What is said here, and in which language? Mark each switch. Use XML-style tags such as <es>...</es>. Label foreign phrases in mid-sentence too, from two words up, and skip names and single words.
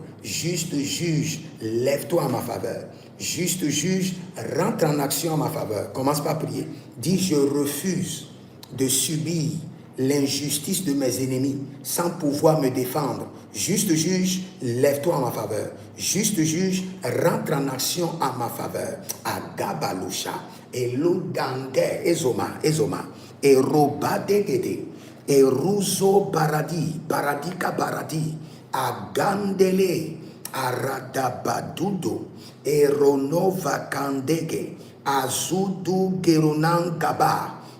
<fr>Juste juge, lève-toi en ma faveur. Juste juge, rentre en action en ma faveur. Commence par prier. Dis, je refuse de subir l'injustice de mes ennemis sans pouvoir me défendre. Juste juge, lève-toi en ma faveur. Juste juge, rentre en action en ma faveur. Agabalusha, Eludange, Ezoma, et Robadegede, et Ruzo Baradi, Baradika Baradi, Agandele, Aradabadudo, et Ronova Kandege, Azudu Gerunan Gaba,</fr>